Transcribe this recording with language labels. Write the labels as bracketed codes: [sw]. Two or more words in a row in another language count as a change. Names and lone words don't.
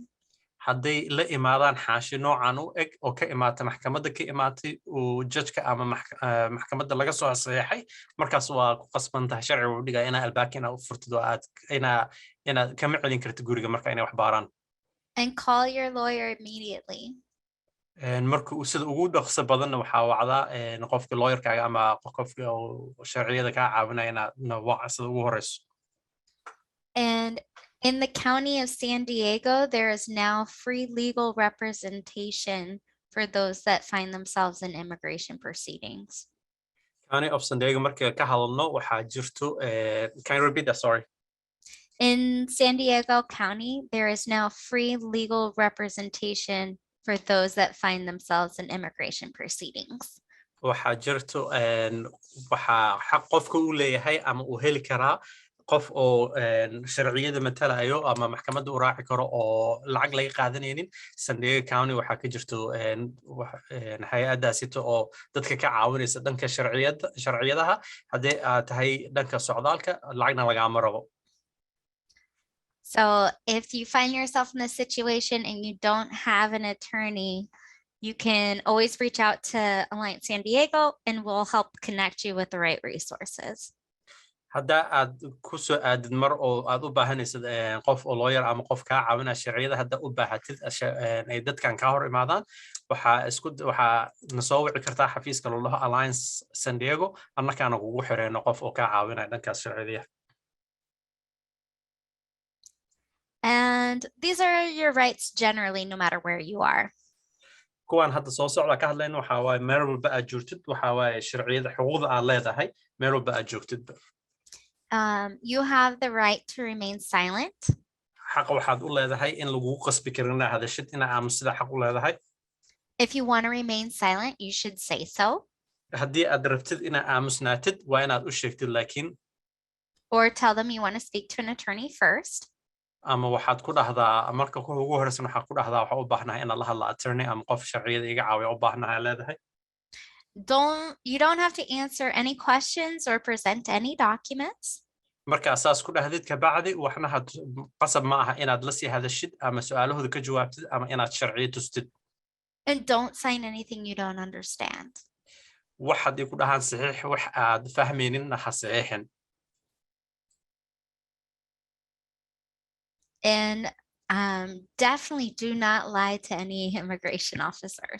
[so] hadday la imaadaan xaashi noocan u eg oo ka imaata maxkamadda ka imaatay uu judgeka ama maxkamadda laga soo saxeexay markaas waa ku qasban tahay sharciga uu dhigaa inaa albaabka inaa u furtid oo aad inaa kama celin kartid guriga marka inay wax baaraan. [en] And call your lawyer immediately. [so] marka uu sida ugu dhaqso badanna waxaa wacdaa qofka lawyerkaaga ama qofka sharciyada kaa caawinaya inaad waca sida ugu horeyso. [en] And in the county of San Diego, there is now free legal representation for those that find themselves in immigration proceedings. [so] County of San Diego marka ka hadalno waxaa jirto [en] can you repeat that, sorry? In San Diego County, there is now free legal representation for those that find themselves in immigration proceedings. [so] waxaa jirto waxaa xaq qofka uu leeyahay ama uu heli karaa qof oo sharciyada matalayo ama maxkamadda u raaci karo oo lacag laga qaadanaynin. San Diego County waxaa ka jirto hay-addaasito oo dadka ka caawinaysa dhanka sharciyadaha haddii aad tahay dhanka socdaalka lacagna lagaama rabo. [en] So if you find yourself in a situation and you don't have an attorney, you can always reach out to Alliance San Diego and we'll help connect you with the right resources. [so] hadda aad ku soo aadid mar oo aad u baahanaysid qof oo lawyer ama qof kaa caawinaya sharciyada hadda u baahatid ay dadkan ka hor imaadaan waxaa na soo wici kartaa xafiiska la dhaho Alliance San Diego annakaana kugu xireyno qof oo kaa caawinaya dhankaas sharciyada. [en] And these are your rights generally, no matter where you are. [so] kuwan hadda soo socda ka hadlayno waxaa waaye meel walba aad joogtid waxaa waaye sharciyada xuquuqda aad leedahay meel walba aad joogtidba. [en] You have the right to remain silent. [so] xaq waxaad u leedahay in lagu qasbi karin inaad hadashid inaa aamusida xaq u leedahay. [en] If you want to remain silent, you should say so. [so] haddii aad rabtid inaa aamusnaatid waa inaad u sheegtid laakiin. [en] Or tell them you want to speak to an attorney first. [so] ama waxaad ku dhahdaa marka ugu horeysan waxaad ku dhahdaa waxaa u baahnahay inaad la hadla attorney ama qof sharciyada iga caawiya u baahnahay leedahay. [en] You don't have to answer any questions or present any documents. [so] marka asaas ku dhahdid ka bacdi waxna qasab ma aha inaad la sii hadashid ama su'aalahooda ka jawaabtid ama inaad sharciyo tustid. [en] And don't sign anything you don't understand. [so] wax haddii ku dhahaan saxiix wax aad fahmaynin ha saxiixin. [en] And definitely do not lie to any immigration officers.